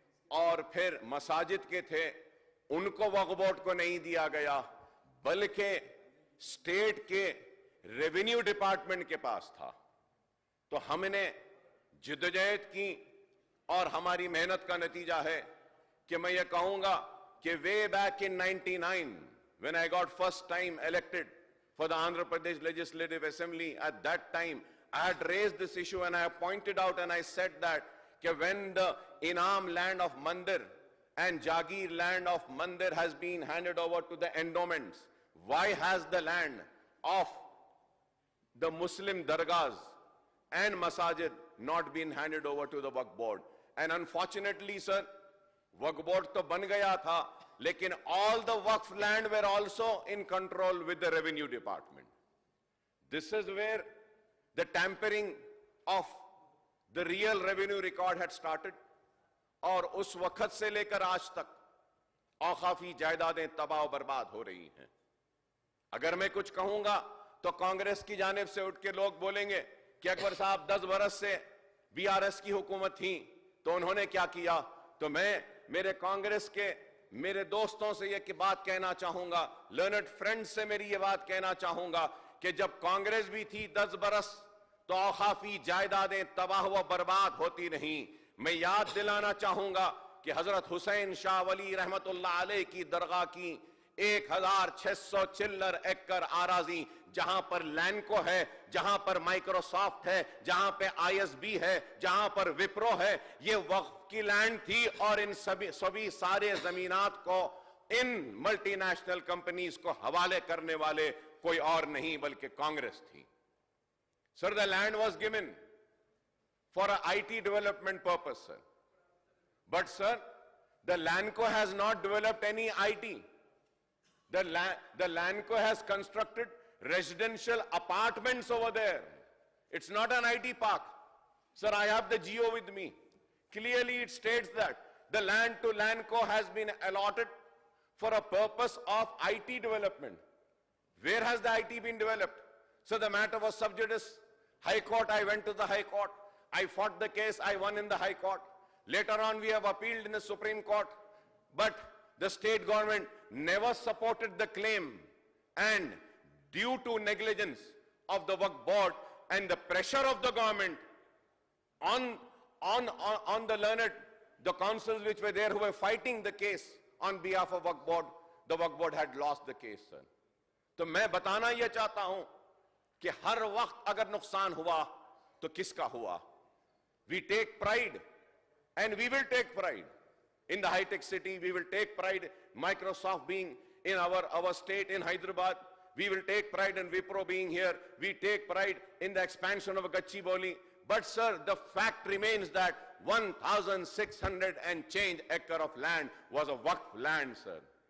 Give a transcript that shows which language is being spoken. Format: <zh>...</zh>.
<ur>اور پھر مساجد کے تھے ان کو وقف بورڈ کو نہیں دیا گیا بلکہ اسٹیٹ کے ریونیو ڈپارٹمنٹ کے پاس تھا. تو ہم نے جدوجہد کی اور ہماری محنت کا نتیجہ ہے کہ میں یہ کہوں گا کہ</ur> <en>way back in 99 when I got first time elected for the Andhra Pradesh Legislative Assembly, at that time I had raised this issue and I pointed out and I said that when the Inam land of Mandir and Jagir land of Mandir has been handed over to the endowments, why has the land of the Muslim dargahs and masajid not been handed over to the Waqf board? And unfortunately, sir, Waqf board</en> <ur>to ban gaya tha, lekin</ur> <en>all the Waqf land were also in control with the revenue department. This is where the tampering of the real revenue record had started.</en> <ur>اور اس وقت سے لے کر آج تک اوقافی جائیدادیں تباہ و برباد ہو رہی ہیں. اگر میں کچھ کہوں گا تو کانگریس کی جانب سے اٹھ کے لوگ بولیں گے کہ اکبر صاحب 10 برس سے بی آر ایس کی حکومت تھی تو انہوں نے کیا کیا. تو میں میرے کانگریس کے میرے دوستوں سے یہ بات کہنا چاہوں گا, لرنڈ فرینڈ سے میری یہ بات کہنا چاہوں گا کہ جب کانگریس بھی تھی 10 برس تو اوقافی جائیدادیں تباہ و برباد ہوتی نہیں. میں یاد دلانا چاہوں گا کہ حضرت حسین شاہ ولی رحمت اللہ علیہ کی درگاہ کی 1600 چلر ایکڑ آراضی, جہاں پر لینکو ہے, جہاں پر مائکروسافٹ ہے, جہاں پہ آئی ایس بی ہے, جہاں پر وپرو ہے, یہ وقف کی لینڈ تھی. اور ان سبھی سارے زمینات کو ان ملٹی نیشنل کمپنیز کو حوالے کرنے والے کوئی اور نہیں بلکہ کانگریس تھی.</ur> <en>Sir, the land was given for a IT development purpose, sir. But sir, the Lanco has not developed any IT. The Lanco has constructed residential apartments over there. It's not an IT park. Sir, I have the GO with me. Clearly it states that the land to Lanco has been allotted for a purpose of IT development. Where has the IT been developed? So the matter was sub judice. High Court, I went to the High Court. I fought the case, I won in the High Court. Later on we have appealed in the Supreme Court. But the state government never supported the claim. And due to negligence of the Waqf board and the pressure of the government on the learned, the councils which were there who were fighting the case on behalf of Waqf board, the Waqf board had lost the case, sir.</en> <ur>تو میں بتانا یہ چاہتا ہوں کہ ہر وقت اگر نقصان ہوا تو کس کا ہوا.</ur> <en>We take pride, and we will take pride in the high-tech city. We will take pride Microsoft being in our state in Hyderabad. We will take pride in Wipro being here. We take pride in the expansion of Gachibowli. But sir, the fact remains that 1,600 and change acre of land was a Waqf land, sir.</en>